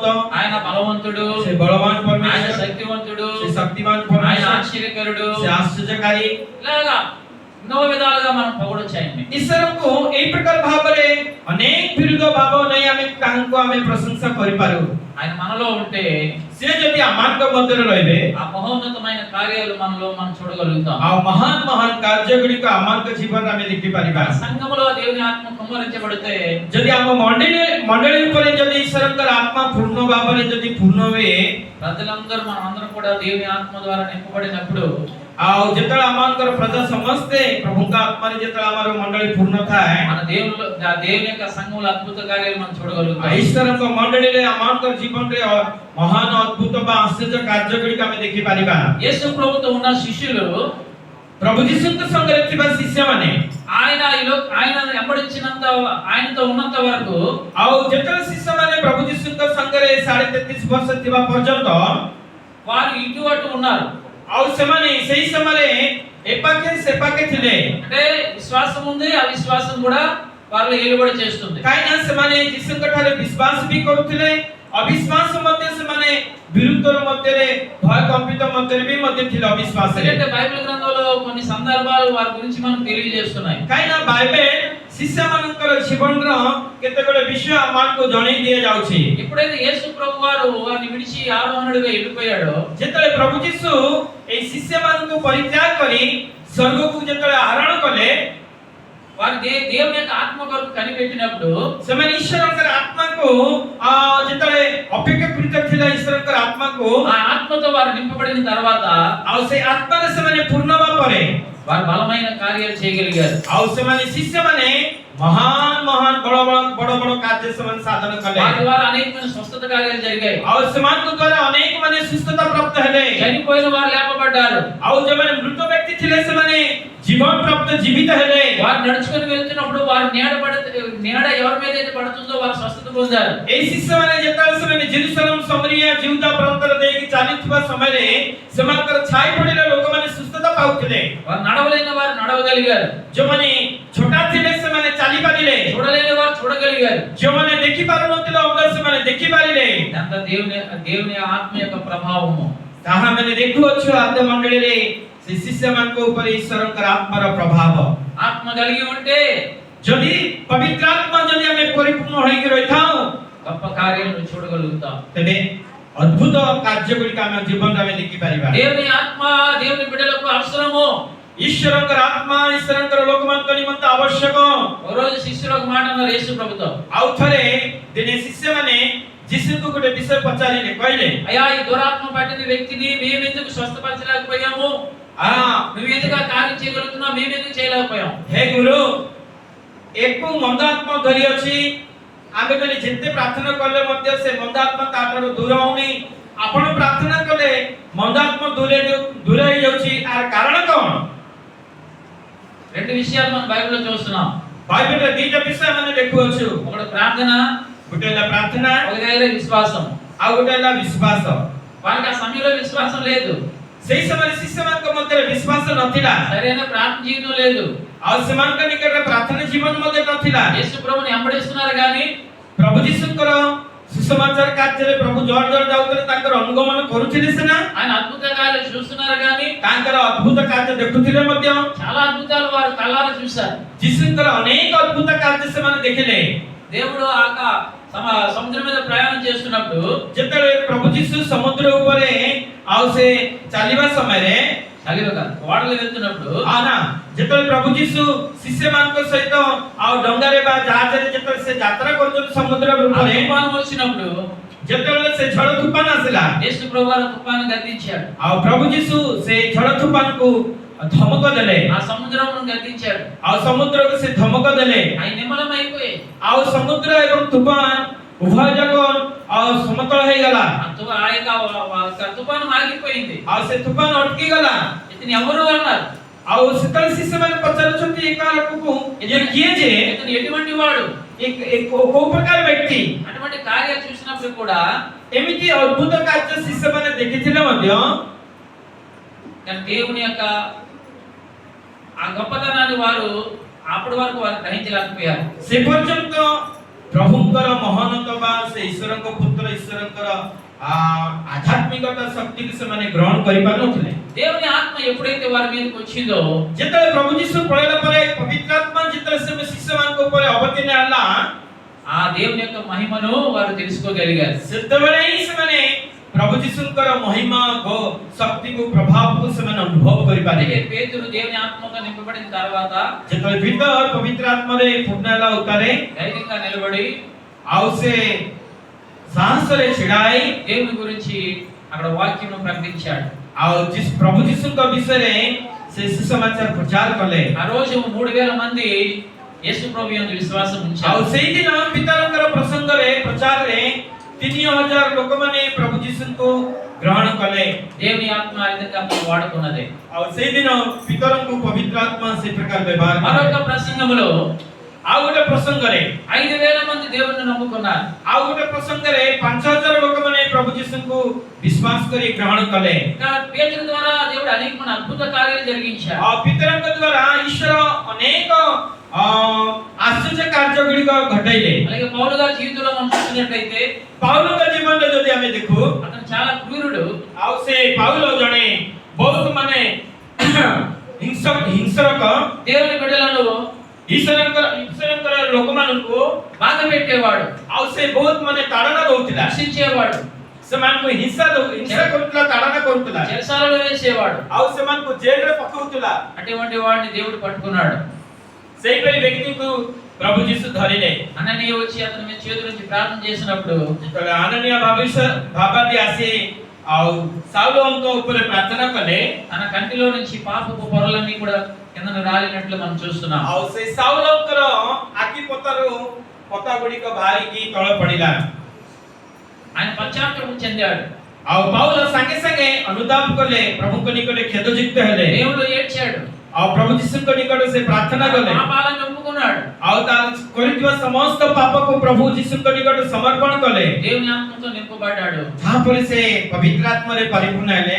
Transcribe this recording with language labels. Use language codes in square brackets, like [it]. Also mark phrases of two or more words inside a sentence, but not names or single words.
[te] ఆయన బలవంతుడు, [or] ସେ ବଳବାନ [te] ఆయన [or] ପରମେଶ୍ୱର, [te] శక్తివంతుడు, [or] ସେ ଶକ୍ତିମାନ [te] ఆయన [or] ପରମେଶ୍ୱର, [te] ఆశ్చర్యకరుడు. [or] ସେ ଆଶ୍ଚର୍ଯ୍ୟକାରୀ। [te] ఇలాగా ఎన్నో విధాలుగా మనం పొగడొచ్చు ఆయన్ని. [or] ଈଶ୍ୱରଙ୍କୁ ଏଇ ପ୍ରକାର ଭାବରେ ଅନେକ ବିରୁଦ୍ଧ ଭାବ ନେଇ ଆମେ ତାଙ୍କୁ ଆମେ ପ୍ରଶଂସା କରିପାରୁ। [te] ఆయన మనలో ఉంటే [or] ସେ ଯଦି ଆମମାନଙ୍କ ମଧ୍ୟରେ ରହିବେ [te] ఆ మహోన్నతమైన కార్యాలు మనలో మనం చూడగలుగుతాం. [or] ଆଉ ମହାନ ମହାନ କାର୍ଯ୍ୟ ଗୁଡ଼ିକ ଆମମାନଙ୍କ ଜୀବନରେ ଆମେ ଦେଖିପାରିବା। [te] సంఘములో దేవుని ఆత్మ కుమ్మరించబడితే [or] ଯଦି ଆମ ମଣ୍ଡଳୀ ଉପରେ ଯଦି ଈଶ୍ୱରଙ୍କର ଆତ୍ମା ପୂର୍ଣ୍ଣ ଭାବରେ ଯଦି ପୂର୍ଣ୍ଣ ହୁଏ [te] ప్రజలందరూ మనమందరం కూడా దేవుని ఆత్మ ద్వారా నింపబడినప్పుడు [or] ଆଉ ଯେତେବେଳେ ଆମଙ୍କର ପ୍ରଜା ସମସ୍ତେ ପ୍ରଭୁଙ୍କ ଆତ୍ମାରେ ଯେତେବେଳେ ଆମର ମଣ୍ଡଳୀ ପୂର୍ଣ୍ଣ ଥାଏ [te] మన దేవుని యొక్క సంఘములో అద్భుత కార్యాలు మనం చూడగలుగుతాం. [or] ଈଶ୍ୱରଙ୍କ ମଣ୍ଡଳୀରେ ଆମଙ୍କର ଜୀବନରେ ମହାନ ଅଦ୍ଭୁତ ବା ଆଶ୍ଚର୍ଯ୍ୟ କାର୍ଯ୍ୟ ଗୁଡ଼ିକ ଆମେ ଦେଖିପାରିବା। [te] యేసు ప్రభుతో ఉన్న శిష్యులు [or] ପ୍ରଭୁ ଯୀଶୁଙ୍କ ସଙ୍ଗରେ ଥିବା ଶିଷ୍ୟମାନେ [te] ఆయన వెంబడించినంత ఆయనతో ఉన్నంత వరకు [or] ଆଉ ଯେତେବେଳେ ଶିଷ୍ୟମାନେ ପ୍ରଭୁ ଯୀଶୁଙ୍କ ସଙ୍ଗରେ 33.5 ବର୍ଷ ଥିବା ପର୍ଯ୍ୟନ୍ତ [te] వారు ఇటు అటు ఉన్నారు. [or] ଆଉ ସେମାନେ ସେଇ ସମୟରେ ଏପାଖେ ସେପାଖେ ଥିଲେ। [te] అంటే విశ్వాసం ఉంది, అవిశ్వాసం కూడా వాళ్ళు ఏలుబడి చేస్తుంది. [or] କାହିଁକି ନା ସେମାନେ ଯୀଶୁଙ୍କ ଠାରେ ବିଶ୍ୱାସ ବି କରୁଥିଲେ, ଅବିଶ୍ୱାସ ମଧ୍ୟ ସେମାନେ ବିରୁଦ୍ଧର ମଧ୍ୟରେ ଭୟ କମ୍ପିତ ମଧ୍ୟରେ ବି ମଧ୍ୟ ଥିଲେ ଅବିଶ୍ୱାସରେ। [te] ఎందుకంటే బైబిల్ గ్రంథంలో కొన్ని సందర్భాలు వారి గురించి మనకు తెలియజేస్తున్నాయి. [or] କାହିଁକି ନା ବାଇବେଲ ଶିଷ୍ୟମାନଙ୍କର ଜୀବନର କେତେବେଳେ ବିଷୟ ଆମମାନଙ୍କୁ ଜଣେଇ ଦିଆଯାଉଛି। [te] ఎప్పుడైతే యేసు ప్రభు వారు వారిని విడిచి ఆరోహణుడిగా వెళ్ళిపోయాడో [or] ଯେତେବେଳେ ପ୍ରଭୁ ଯୀଶୁ ଏଇ ଶିଷ୍ୟମାନଙ୍କୁ ପରିତ୍ୟାଗ କରି ସ୍ୱର୍ଗକୁ ଯେତେବେଳେ ଆରୋହଣ କଲେ [te] వారి దేవుని యొక్క ఆత్మ కొరకు కనిపెట్టినప్పుడు [or] ସେମାନେ ଈଶ୍ୱରଙ୍କର ଆତ୍ମାକୁ ଯେତେବେଳେ ଅପେକ୍ଷାକୃତ ଥିଲା ଈଶ୍ୱରଙ୍କର ଆତ୍ମାକୁ [te] ఆ ఆత్మతో వారు నింపబడిన తర్వాత [or] ଆଉ ସେଇ ଆତ୍ମାରେ ସେମାନେ ପୂର୍ଣ୍ଣ ହେବା ପରେ [te] వారు బలమైన కార్యాలు చేయగలిగారు. [or] ଆଉ ସେମାନେ ଶିଷ୍ୟମାନେ ମହାନ ମହାନ ବଡ଼ ବଡ଼ କାର୍ଯ୍ୟ ସେମାନେ ସାଧନ କଲେ। [te] వారి ద్వారా అనేకమైన స్వస్థత కార్యాలు జరిగాయి. [or] ଆଉ ସେମାନଙ୍କ ଦ୍ୱାରା ଅନେକ ମାନେ ସୁସ୍ଥତା ପ୍ରାପ୍ତ ହେଲେ। [te] చనిపోయిన వారు లేపబడ్డారు. [or] ଆଉ ଯେଉଁମାନେ ମୃତ ବ୍ୟକ୍ତି ଥିଲେ ସେମାନେ ଜୀବନ ପ୍ରାପ୍ତ ଜୀବିତ ହେଲେ। [te] వారు నడుచుకొని వెళ్తున్నప్పుడు వారు నీడ ఎవరి మీద అయితే పడుతుందో వారు స్వస్థత పొందారు. [or] ଏଇ ଶିଷ୍ୟମାନେ ଯେତେବେଳେ ସେମାନେ ଜେରୁସାଲେମ ସମରିଆ ଜିହୁଦା ପ୍ରାନ୍ତର ଦେଇକି ଚାଲିଥିବା ସମୟରେ ସେମାନଙ୍କର ଛାଇ ପଡ଼ିଲେ ଲୋକମାନେ ସୁସ୍ଥତା ପାଉଥିଲେ। [te] వారు నడవలేని వారు నడవగలిగారు. [or] ଯେଉଁମାନେ ଛୋଟା ଥିଲେ ସେମାନେ ଚାଲି ପାରିଲେ। [te] చూడలేని వారు చూడగలిగారు. [or] ଯେଉଁମାନେ ଦେଖି ପାରୁନଥିଲେ ଅନ୍ଧ ସେମାନେ ଦେଖି ପାରିଲେ। [te] అంత దేవుని ఆత్మ యొక్క ప్రభావము [or] ତାହା ଆମେ ଦେଖୁଅଛୁ ଆଦ୍ୟ ମଣ୍ଡଳୀରେ ସେ ଶିଷ୍ୟମାନଙ୍କ ଉପରେ ଈଶ୍ୱରଙ୍କର ଆତ୍ମାର ପ୍ରଭାବ। [te] ఆత్మ కలిగి ఉంటే [or] ଯଦି ପବିତ୍ର ଆତ୍ମା ଯଦି ଆମେ ପରିପୂର୍ଣ୍ଣ ହୋଇକି ରହିଥାଉ [te] గొప్ప కార్యాలను చూడగలుగుతాం. [or] ତେବେ ଅଦ୍ଭୁତ କାର୍ଯ୍ୟ ଗୁଡ଼ିକ ଆମ ଜୀବନରେ ଆମେ ଦେଖିପାରିବା। [te] దేవుని ఆత్మ దేవుని బిడ్డలకు అవసరము. [or] ଈଶ୍ୱରଙ୍କର ଆତ୍ମା ଈଶ୍ୱରଙ୍କର ଲୋକମାନଙ୍କ ନିମନ୍ତେ ଆବଶ୍ୟକ। [te] ఒక రోజు శిష్యులు ఒక మాట అన్నారు యేసు ప్రభుతో. [or] ଆଉ ଥରେ ଦିନେ ଶିଷ୍ୟମାନେ ଯୀଶୁଙ୍କୁ ଗୋଟେ ବିଷୟ ପଚାରିଲେ, କହିଲେ [te] అయ్యా ఈ దురాత్మ పట్టిన వ్యక్తిని మేము ఎందుకు స్వస్థపరచలేకపోయాము, నువ్వు ఎందుకు ఆ కార్యం చేయగలుగుతున్నావు, మేము ఎందుకు చేయలేకపోయాం? [or] ହେ ଗୁରୁ ଏକୁ ମନ୍ଦ ଆତ୍ମା ଧରି ଅଛି, ଆମେ ମାନେ ଯେତେ ପ୍ରାର୍ଥନା କଲେ ମଧ୍ୟ ସେ ମନ୍ଦ ଆତ୍ମା ତାଠାରୁ ଦୂର ହଉନି। ଆପଣ ପ୍ରାର୍ଥନା କଲେ ମନ୍ଦ ଆତ୍ମା ଦୂର ହେଇଯାଉଛି, ଆର କାରଣ କ'ଣ? [te] రెండు విషయాలు మనం బైబిల్లో చూస్తున్నాం. [or] బైబిల్లో ଦିଟା ବିଷୟ ଆମେ ଦେଖୁଅଛୁ। [te] ఒకటి ప్రార్థన, [or] ଗୋଟେ ହେଲା ପ୍ରାର୍ଥନା, [te] ఒక దగ్గర విశ్వాసం. [or] ଆଉ ଗୋଟେ ହେଲା ବିଶ୍ୱାସ। [te] వాళ్ళకి ఆ సమయంలో విశ్వాసం లేదు. [or] ସେଇ ସମୟରେ ଶିଷ୍ୟମାନଙ୍କ ମଧ୍ୟରେ ବିଶ୍ୱାସ ନଥିଲା, [te] సరైన ప్రార్థన జీవితం లేదు. [or] ଆଉ ସେମାନଙ୍କ ନିକଟରେ ପ୍ରାର୍ଥନା ଜୀବନ ମଧ୍ୟ ନଥିଲା। [te] యేసు ప్రభుని వెంబడిస్తున్నారు కానీ [or] ପ୍ରଭୁ ଯୀଶୁଙ୍କର ସୁସମାଚାର କାର୍ଯ୍ୟରେ ପ୍ରଭୁ ଜୋର ଜୋର ଯାଉଥିଲେ, ତାଙ୍କର ଅନୁଗମନ କରୁଥିଲେ ସିନା, [te] ఆయన అద్భుత కార్యాలు చూస్తున్నారు కానీ [or] ତାଙ୍କର ଅଦ୍ଭୁତ କାର୍ଯ୍ୟ ଦେଖୁଥିଲେ ମଧ୍ୟ, [te] చాలా అద్భుతాలు వారు కళ్ళారా చూశారు. [or] ଯୀଶୁଙ୍କର ଅନେକ ଅଦ୍ଭୁତ କାର୍ଯ୍ୟ ସେମାନେ ଦେଖିଲେ। [te] దేవుడు సముద్రం మీద ప్రయాణం చేస్తున్నప్పుడు [or] ଯେତେବେଳେ ପ୍ରଭୁ ଯୀଶୁ ସମୁଦ୍ର ଉପରେ ଆଉ ସେ ଚାଲିବା ସମୟରେ [te] ఓడలు వెళ్తున్నప్పుడు [or] ଯେତେବେଳେ ପ୍ରଭୁ ଯୀଶୁ ଶିଷ୍ୟମାନଙ୍କ ସହିତ ଆଉ ଡଙ୍ଗାରେ ବା ଜାହାଜରେ ଯେତେବେଳେ ସେ ଯାତ୍ରା କରୁଛନ୍ତି ସମୁଦ୍ର ଉପରେ, [te] తుఫాను వచ్చినప్పుడు [or] ଯେତେବେଳେ ସେ ଝଡ଼ ତୁଫାନ ଆସିଲା, [te] యేసు ప్రభువు తుఫాను గద్దించాడు. [or] ଆଉ ପ୍ରଭୁ ଯୀଶୁ ସେ ଝଡ଼ ତୁଫାନକୁ ଧମକ ଦେଲେ, [te] ఆ సముద్రమును గద్దించాడు. [or] ଆଉ ସମୁଦ୍ରକୁ ସେ ଧମକ ଦେଲେ, [te] అవి నిమ్మలమైపోయాయి. [or] ଆଉ ସମୁଦ୍ର ଏବଂ ତୁଫାନ ଉଭୟ ଯାକ ଆଉ ସମତଳ ହେଇଗଲା। [te] తుఫాను ఆగిపోయింది. [or] ଆଉ ସେ ତୁଫାନ ଅଟକି ଗଲା। [te] ఇతను ఎవరు అన్నారు. [or] ଆଉ ସେତେବେଳେ ଶିଷ୍ୟମାନେ ପଚାରୁଛନ୍ତି ଏକା ଲୋକକୁ, ଇଏ କିଏ ଯେ, [te] ఇతను ఎటువంటి వాడు, [or] କୋଉ ପ୍ରକାର ବ୍ୟକ୍ତି? [te] అటువంటి కార్యాలు చూసినప్పుడు కూడా [or] ଏମିତି ଅଦ୍ଭୁତ କାର୍ଯ୍ୟ ଶିଷ୍ୟମାନେ ଦେଖିଥିଲେ ମଧ୍ୟ [te] దేవుని యొక్క ఆ గొప్పతనాన్ని వారు అప్పటి వరకు వారు గ్రహించలేకపోయారు. [or] ସେ ପର୍ଯ୍ୟନ୍ତ ପ୍ରଭୁଙ୍କର ମହାନତା ବା ସେ ଈଶ୍ୱରଙ୍କ ପୁତ୍ର ଈଶ୍ୱରଙ୍କର ଆଧ୍ୟାତ୍ମିକତା ଶକ୍ତିକୁ ସେମାନେ ଗ୍ରହଣ କରିପାରୁନଥିଲେ। [te] దేవుని ఆత్మ ఎప్పుడైతే వారి మీదకి వచ్చిందో [or] ଯେତେବେଳେ ପ୍ରଭୁ ଯୀଶୁ ପଳେଇଲା ପରେ ପବିତ୍ର ଆତ୍ମା ଯେତେବେଳେ ସେ ଶିଷ୍ୟମାନଙ୍କ ଉପରେ ଅବତୀର୍ଣ୍ଣ ହେଲା, [te] ఆ దేవుని యొక్క మహిమను వారు తెలుసుకోగలిగారు. [or] ସେତେବେଳେ ହିଁ ସେମାନେ ପ୍ରଭୁ ଯୀଶୁଙ୍କର ମହିମା ଶକ୍ତିକୁ ପ୍ରଭାବକୁ ସେମାନେ ଅନୁଭବ [te] అలాగే [or] କରିପାରିଲେ। [te] పేతురు దేవుని ఆత్మతో నింపబడిన తర్వాత [or] ଯେତେବେଳେ ଭିତର ପବିତ୍ର ଆତ୍ମାରେ ପୂର୍ଣ୍ଣ ହେଲା ଉତ୍ତାରେ, [te] ధైర్యంగా నిలబడి [or] ଆଉ ସେ ସାହସରେ ଛିଡ଼ା ହେଇ [te] దేవుని గురించి అక్కడ వాక్యం ప్రకటించాడు. [or] ଆଉ ପ୍ରଭୁ ଯୀଶୁଙ୍କ ବିଷୟରେ ସେ ସୁସମାଚାର ପ୍ରଚାର କଲେ। [te] ఆ రోజు 3000 మంది యేసు ప్రభు యందు విశ్వాసం [or] ଆଉ [te] ఉంచారు. [or] ସେଇଦିନ ପିତାଙ୍କର ପ୍ରସଙ୍ଗରେ ପ୍ରଚାରରେ 3000 ଲୋକମାନେ ପ୍ରଭୁ ଯୀଶୁଙ୍କୁ ଗ୍ରହଣ କଲେ। [te] దేవుని ఆత్మ ఆ విధంగా వాడుకున్నది. [or] ଆଉ ସେଇଦିନ ପିତରଙ୍କୁ ପବିତ୍ର ଆତ୍ମା ସେ ପ୍ରକାର ବ୍ୟବହାର [te] మరొక [or] କଲେ। [te] ప్రసంగంలో [or] ଆଉ ଗୋଟେ ପ୍ରସଙ୍ଗରେ [te] 5000 మంది దేవుని నమ్ముకున్నారు. [or] ଆଉ ଗୋଟେ ପ୍ରସଙ୍ଗରେ 5000 ଲୋକମାନେ ପ୍ରଭୁ ଯୀଶୁଙ୍କୁ ବିଶ୍ୱାସ କରି ଗ୍ରହଣ କଲେ। [te] ఇంకా పేతురు ద్వారా దేవుడు అనేకమైన అద్భుత కార్యాలు జరిగించాడు. [or] ଆଉ ପିତରଙ୍କ ଦ୍ୱାରା ଈଶ୍ୱର ଅନେକ ଆଶ୍ଚର୍ଯ୍ୟ କାର୍ଯ୍ୟ ଗୁଡ଼ିକ ଘଟାଇଲେ। [te] అలాగే పౌలు గారి జీవితంలో మనం చూసినట్లయితే [or] ପାଉଲଙ୍କ ଜୀବନରେ ଯଦି ଆମେ ଦେଖୁ, [te] అతను చాలా క్రూరుడు. [or] ଆଉ ସେ ପାଉଲ ଜଣେ ବହୁତ ମାନେ ହିଂସରକ, [te] దేవుని బిడ్డలను [or] ଈଶ୍ୱରଙ୍କର ଲୋକମାନଙ୍କୁ [te] బాధ పెట్టేవాడు, [or] ଆଉ ସେ ବହୁତ ମାନେ ତାଡ଼ନା ଦଉଥିଲା, [te] శిక్షించేవాడు, [or] ସେମାନଙ୍କୁ ହିଂସା କରୁଥିଲା, ତାଡ଼ନା କରୁଥିଲା, [te] చెరసాలలో వేసేవాడు. [or] ଆଉ ସେମାନଙ୍କୁ ଜେଲରେ ପକାଉଥିଲା। [te] అటువంటి వాడిని దేవుడు పట్టుకున్నాడు. [or] ସେଇପରି ବ୍ୟକ୍ତିକୁ ପ୍ରଭୁ ଯୀଶୁ ଧରିଲେ। [te] అననీయ వచ్చి అతని మీద చేతుల నుంచి ప్రార్థన చేసినప్పుడు [or] ଯେତେବେଳେ ଆନନୀୟ ଭାବାଦୀ ଆସି ଆଉ ସାଉଲଙ୍କ ଉପରେ ପ୍ରାର୍ଥନା କଲେ, [te] తన కంటిలో నుంచి పాపపు పొరలన్నీ కూడా కిందను రాలినట్లు మనం చూస్తున్నాం. [or] ଆଉ ସେ ସାଉଲଙ୍କର ଆଖି ପତା ଗୁଡ଼ିକ ବାହାରିକି ତଳେ ପଡ଼ିଲା। [te] ఆయన పశ్చాత్తాపం చెందాడు. [or] ଆଉ ପାଉଲ ସାଙ୍ଗେ ସାଙ୍ଗେ ଅନୁତାପ କଲେ, ପ୍ରଭୁଙ୍କ ନିକଟରେ କ୍ଷେଦଯୁକ୍ତ ହେଲେ। [te] దేవుడు ఏడ్చాడు. [or] ଆଉ ପ୍ରଭୁ ଯୀଶୁଙ୍କ ନିକଟରେ ସେ ପ୍ରାର୍ଥନା କଲେ, [te] పాపాలను ఒప్పుకున్నాడు. [or] ଆଉ ତାର କରିଥିବା ସମସ୍ତ ପାପକୁ ପ୍ରଭୁ ଯୀଶୁଙ୍କ ନିକଟରେ ସମର୍ପଣ କଲେ। [te] దేవుని ఆత్మతో నింపబడ్డాడు. [or] ତାପରେ ସେ ପବିତ୍ର ଆତ୍ମାରେ ପରିପୂର୍ଣ୍ଣ ହେଲେ।